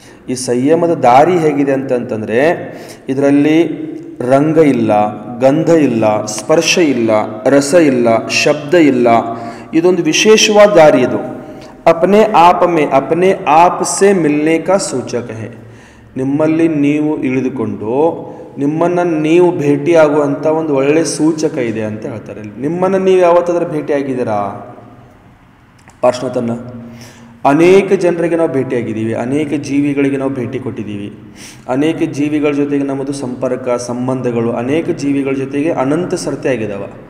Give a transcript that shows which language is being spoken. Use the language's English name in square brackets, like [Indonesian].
[Kannada] ಈ ಸಂಯಮದ ದಾರಿ ಹೇಗಿದೆ ಅಂತಂತಂದರೆ ಇದರಲ್ಲಿ ರಂಗ ಇಲ್ಲ, ಗಂಧ ಇಲ್ಲ, ಸ್ಪರ್ಶ ಇಲ್ಲ, ರಸ ಇಲ್ಲ, ಶಬ್ದ ಇಲ್ಲ. ಇದೊಂದು ವಿಶೇಷವಾದ ದಾರಿ ಇದು. [Hindi] अपने आप से मिलने का सूचक है. [Kannada] ನಿಮ್ಮಲ್ಲಿ ನೀವು ಇಳಿದುಕೊಂಡು ನಿಮ್ಮನ್ನು ನೀವು ಭೇಟಿಯಾಗುವಂಥ ಒಂದು ಒಳ್ಳೆಯ ಸೂಚಕ ಇದೆ ಅಂತ ಹೇಳ್ತಾರೆ. ನಿಮ್ಮನ್ನು ನೀವು ಯಾವತ್ತಾದ್ರೂ ಭೇಟಿಯಾಗಿದ್ದೀರಾ? ಪಾರ್ಶ್ವತನ ಅನೇಕ ಜನರಿಗೆ ನಾವು ಭೇಟಿಯಾಗಿದ್ದೀವಿ, ಅನೇಕ ಜೀವಿಗಳಿಗೆ ನಾವು ಭೇಟಿ ಕೊಟ್ಟಿದ್ದೀವಿ, ಅನೇಕ ಜೀವಿಗಳ ಜೊತೆಗೆ ನಮ್ಮದು ಸಂಪರ್ಕ ಸಂಬಂಧಗಳು ಅನೇಕ ಜೀವಿಗಳ ಜೊತೆಗೆ ಅನಂತ ಸರ್ತೆ ಆಗಿದ್ದಾವೆ.